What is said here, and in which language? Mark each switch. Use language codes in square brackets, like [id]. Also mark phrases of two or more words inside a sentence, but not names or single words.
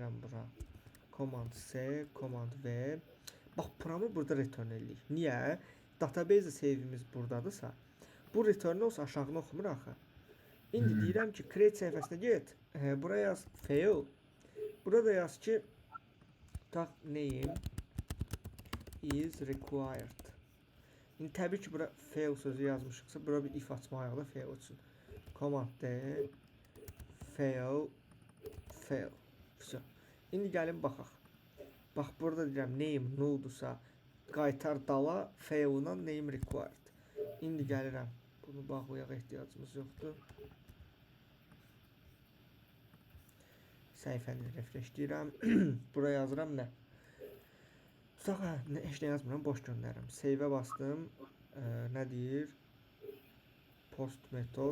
[az] Gəlirəm bura. [en] Command C, Command V. [az] Bax buramı burada return edirik. Niyə? Database save'imiz buradadırsa, bu return olsa aşağını oxumur axı. İndi deyirəm ki, create səhifəsinə get. Buraya yaz fail. Burada yaz ki, tak [en] name is required. [az] İndi təbii ki, bura fail sözü yazmışıqsa, bura bir if açmalıyıq da fail üçün. [en] Command D fail fail. [ru] Все. [az] İndi gəlin baxaq. Bax burada deyirəm name null-dursa qaytar dala fail-la [en] name required. [az] İndi gəlirəm. Bunu bağlayaq, ehtiyacımız yoxdur. Səhifəni refresh deyirəm. Buraya yazıram nə? Tutaq, heç nə yazmıram, boş göndərirəm. Save-ə bastım. Nə deyir? Post metod.